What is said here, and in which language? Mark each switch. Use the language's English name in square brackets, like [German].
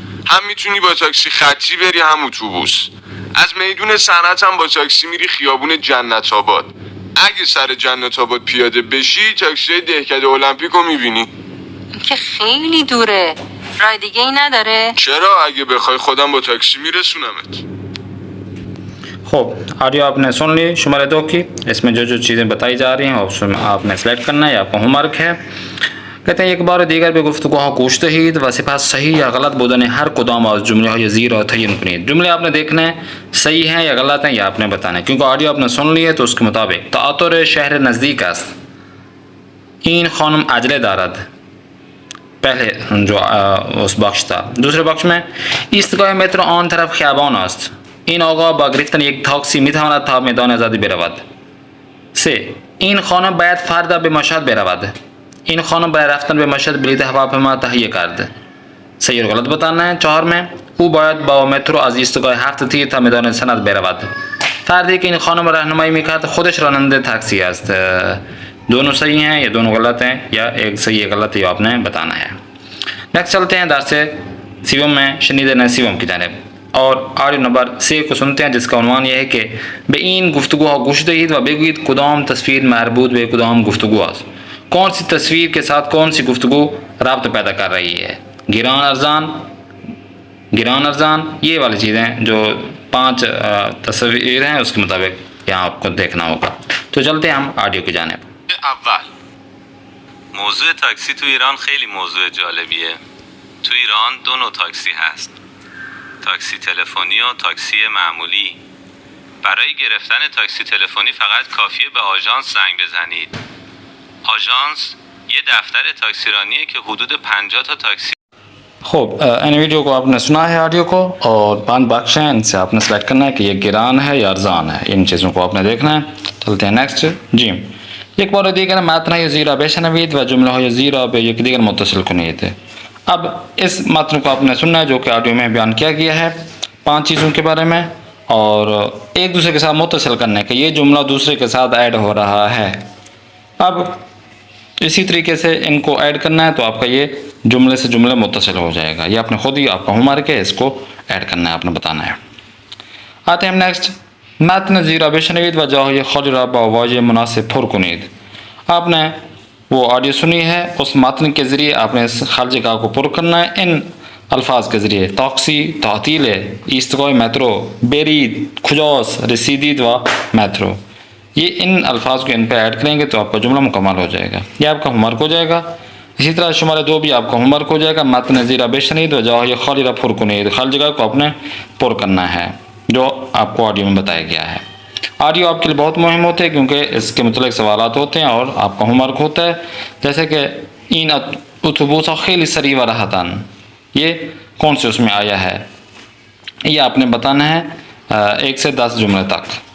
[Persian] هم میتونی با تاکسی خطی بری هم اتوبوس. از میدون صنعت هم با تاکسی میری خیابون جنت آباد. اگه سر جنت آباد پیاده بشی تاکسی دهکده المپیک رو میبینی. که خیلی دوره, راه دیگه ای نداره؟ چرا؟ اگه بخوای خودم با تاکسی میرسونمت. [Urdu] خوب آڈیو آپ نے سن لی شمارے 2 کی, اس میں جو چیزیں بتائی جا رہی ہیں اس میں آپ نے سلیکٹ کرنا ہے, آپ کا ہوم ورک ہے. کہتے ہیں [Persian] یک بار دیگر به گفتگوها گوش دهید و سپس صحیح یا غلط بودن هر کدام از جمله های زیر را تعیین کنید. [Urdu] جملے آپ نے دیکھنے ہیں صحیح ہیں یا غلط ہیں یا آپ نے بتانا ہے, کیونکہ آڈیو آپ نے سن لی ہے تو اس کے مطابق [Persian] تئاتر شهر نزدیک است. این خانم عجله دارد. [Urdu] پہلے جو اس بخش تھا. دوسرے بخش میں [Persian] ایستگاه مترو آن طرف خیابان است. این آقا با گرفتن یک تاکسی میتواند تا میدان آزادی برود. 3. این خانم باید فردا به مشهد برود. این خانم برای رفتن به مشهد بلیط هواپیما تهیه کرده. [Urdu] صحیح اور غلط بتانا ہے. [Persian] 4 میں او باید با مترو از ایستگاه هفت تیر تا میدان صنعت برود. فردی که این خانم راهنمایی میکرد خودش راننده تاکسی است. [Urdu] دونوں صحیح ہیں یا دونوں غلط ہیں یا ایک صحیح ہے غلط, یہ آپ نے بتانا ہے. نیکسٹ چلتے ہیں درس سیوم میں شنیدن سیوم کی جانب اور آڈیو نمبر 3 کو سنتے ہیں, جس کا عنوان یہ ہے کہ [Persian] به این گفتگوها گوش دهید و بگویید کدام تصویر مربوط به کدام گفتگو است. [Urdu] کون سی تصویر کے ساتھ کون سی گفتگو رابط پیدا کر رہی ہے. گران ارزان یہ والی چیزیں جو 5 تصویر ہیں اس کے مطابق یہاں آپ کو دیکھنا ہوگا. تو چلتے ہیں ہم آڈیو کی جانب. [Persian] اول. موضوع تاکسی تو ایران خیلی موضوع جالبیه. تو ایران 2 نوع تاکسی هست. تاکسی تلفنی و تاکسی معمولی. برای گرفتن تاکسی تلفنی فقط کافیه به آژانس زنگ بزنید. آژانس یه دفتر تاکسیرانیه که حدود 50 تا تاکسی [Urdu] خوب ان ویڈیو کو آپ نے سنا ہے آڈیو کو، اور 5 بخش ہیں، ان سے آپ نے سلیکٹ کرنا ہے کہ یہ گران ہے یا ارزان ہے، ان چیزوں کو آپ نے دیکھنا ہے. چلتے ہیں نیکسٹ. [Persian] جی یک بار دیگر متن یزیرا بشنوید و جملہ یزیرا به یکدیگر متصل کنید. [Urdu] اب اس متن کو آپ نے سننا ہے جو کہ آڈیو میں بیان کیا گیا ہے 5 چیزوں کے بارے میں، اور ایک دوسرے کے ساتھ متصل کرنے کہ یہ جملہ دوسرے کے ساتھ ایڈ ہو رہا ہے. اب اسی طریقے سے ان کو ایڈ کرنا ہے تو آپ کا یہ جملے سے جملے متصل ہو جائے گا. یہ آپ نے خود ہی آپ کا ہوم ورک ہے، اس کو ایڈ کرنا ہے، آپ نے بتانا ہے. آتے ہیں ہم نیکسٹ. [Persian] متن زیرا بشنوید و جاهای خالی را با واژه مناسب پر کنید. [Urdu] آپ نے وہ آڈیو سنی ہے، اس متن کے ذریعے آپ نے اس خالی جگہ کو پر کرنا ہے ان الفاظ کے ذریعے: تاکسی، تعطیل، ایستگاه مترو، برید، کجاست، رسیدید و مترو. یہ ان الفاظ کو ان پہ ایڈ کریں گے تو آپ کا جملہ مکمل ہو جائے گا. یہ آپ کا ہوم ورک ہو جائے گا. اسی طرح شمارہ 2 بھی آپ کا ہوم ورک ہو جائے گا. [Persian] متن زیرا بشنید و جاهای خالی را پر کنید. [Urdu] خالی جگہ کو آپ نے پر کرنا ہے جو آپ کو آڈیو میں بتایا گیا ہے. آڈیو آپ کے لیے بہت مہم ہوتے ہیں کیونکہ اس کے متعلق سوالات ہوتے ہیں اور آپ کا ہوم ورک ہوتا ہے. جیسے کہ [Persian] این اتوبوس خیلی سریع و راحتاً، [Urdu] یہ کون سے اس میں آیا ہے، یہ آپ نے بتانا ہے 1 سے 10 جملے تک.